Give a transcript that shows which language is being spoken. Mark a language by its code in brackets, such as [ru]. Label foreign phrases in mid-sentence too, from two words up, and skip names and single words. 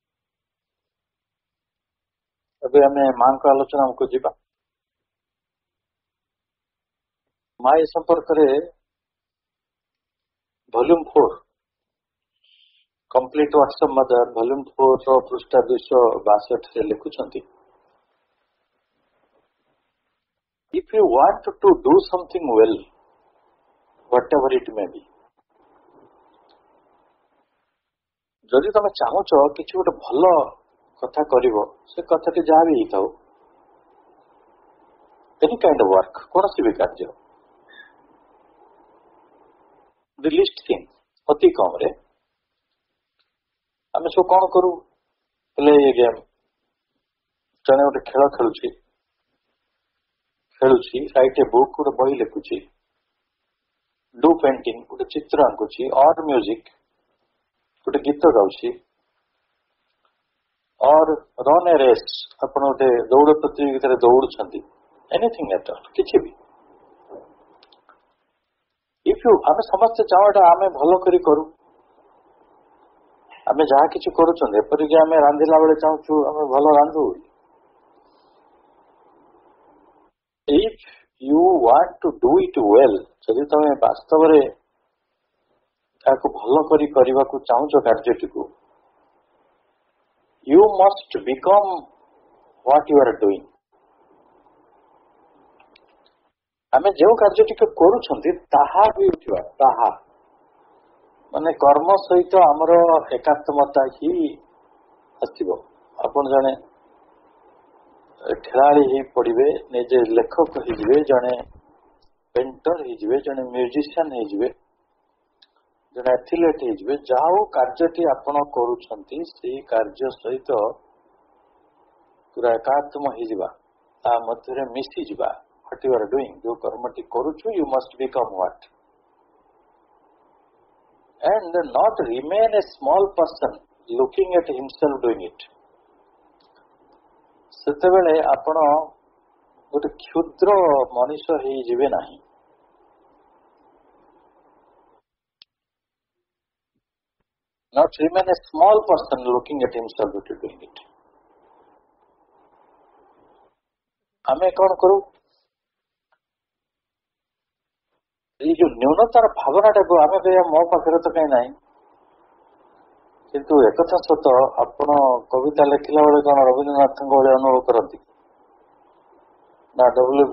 [or] ଏବେ ଆମେ ମାଙ୍କ ଆଲୋଚନାକୁ ଯିବା। ମା ଏ ସମ୍ପର୍କରେ ଭଲ୍ୟୁମ 4 କମ୍ପ୍ଲିଟ ୱାଟ୍ସଆପ୍ ମଦର ଭଲ୍ୟୁମ 4 ପୃଷ୍ଠା 262 ଲେଖୁଛନ୍ତି, [en] if you want to do something well, whatever it may be, [or] ଯଦି ତମେ ଚାହୁଁଛ କିଛି ଗୋଟେ ଭଲ କଥା କରିବ, ସେ କଥାଟି ଯାହା ବି ହେଇଥାଉ, [en] any kind of work, [or] କୌଣସି ବି କାର୍ଯ୍ୟ, [en] the least thing, [or] ଅତି କମରେ ଆମେ ସବୁ କଣ କରୁ? [en] play a game, [or] ଜଣେ ଗୋଟେ ଖେଳ ଖେଳୁଛି, [en] write a book, [or] ଗୋଟେ ବହି ଲେଖୁଛି, [en] do painting, [or] ଗୋଟେ ଚିତ୍ର ଆଙ୍କୁଛି, [en] or music, [or] ଗୋଟେ ଗୀତ ଗାଉଛି, [en] or run a race, [or] ଆପଣ ଗୋଟେ ଦୌଡ଼ ପ୍ରତିଯୋଗିତାରେ ଦୌଡୁଛନ୍ତି, [en] anything at all, [or] କିଛି ବି। ଆମେ ସମସ୍ତେ ଚାହୁଁ ଏଟା ଆମେ ଭଲ କରି କରୁ। ଆମେ ଯାହା କିଛି କରୁଛନ୍ତି, ଏପରିକି ଆମେ ରାନ୍ଧିଲା ବେଳେ ଚାହୁଁଛୁ ଆମେ ଭଲ ରାନ୍ଧୁ। [en] If you want to do it well, [or] ଯଦି ତମେ ବାସ୍ତବରେ ତାକୁ ଭଲ କରି କରିବାକୁ ଚାହୁଁଛ କାର୍ଯ୍ୟଟିକୁ, [en] you must become what you are doing. [or] ଆମେ ଯେଉଁ କାର୍ଯ୍ୟଟିକୁ କରୁଛନ୍ତି ତାହା ବି ଉଠିବା, ତାହା ମାନେ କର୍ମ ସହିତ ଆମର ଏକାତ୍ମତା ହିଁ ଆସିବ। ଆପଣ ଜଣେ ଖେଳାଳି ହେଇ ପଡିବେ, ନିଜେ ଲେଖକ ହେଇଯିବେ, ଜଣେ ପେଣ୍ଟର ହେଇଯିବେ, ଜଣେ ମ୍ୟୁଜିସିଆନ ହେଇଯିବେ, ଜଣେ ଆଥଲେଟ୍ ହେଇଯିବେ, ଯାହା ହଉ କାର୍ଯ୍ୟଟି ଆପଣ କରୁଛନ୍ତି ସେଇ କାର୍ଯ୍ୟ ସହିତ ପୁରା ଏକାତ୍ମ ହେଇଯିବା, ତା ମଧ୍ୟରେ ମିଶିଯିବା। [en] What you are doing, [or] ଯୋଉ କର୍ମଟି କରୁଛୁ, [en] you must become what, and not remain a small person looking at himself doing it. [or] ସେତେବେଳେ ଆପଣ ଗୋଟେ କ୍ଷୁଦ୍ର ମଣିଷ ହେଇଯିବେ ନାହିଁ। [en] Not remain a small person looking at himself doing it. [or] ଆମେ କଣ କରୁ? ଏଇ ଯୋଉ ନ୍यूनତାର ଭାବନାଟାକୁ ଆମେ କହିବା ମୋ ପାଖରେ ତ କାହିଁ ନାହିଁ, କିନ୍ତୁ ଏକଥା ସତ, ଆପଣ କବିତା ଲେଖିଲା ବେଳେ କଣ ରବୀନ୍ଦ୍ରନାଥଙ୍କ ଭଳି ଅନୁଭବ କରନ୍ତି ନା W.B.